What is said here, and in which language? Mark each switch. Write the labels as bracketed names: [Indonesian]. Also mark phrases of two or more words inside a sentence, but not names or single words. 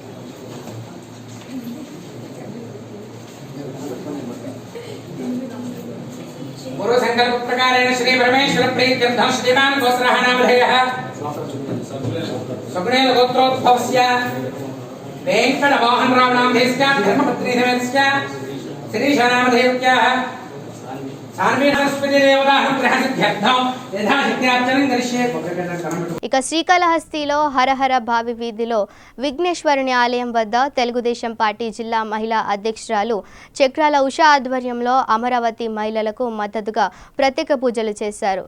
[Sanskrit] गुरु संकल्प प्रकारेण श्री परमेश्वर प्रीत्यर्थं श्रीमान गोस्रः नामधेयः सगुणेन गोत्रोद्भवस्य वेंकट मोहन राव नामधेयस्य धर्मपत्नी समेतस्य श्री नामधेयस्याः [Telugu] ఇక శ్రీకాళహస్తిలో హరహర భావి వీధిలో విఘ్నేశ్వరుని ఆలయం వద్ద తెలుగుదేశం పార్టీ జిల్లా మహిళా అధ్యక్షురాలు చక్రాల ఉషా ఆధ్వర్యంలో అమరావతి మహిళలకు మద్దతుగా ప్రత్యేక పూజలు చేశారు.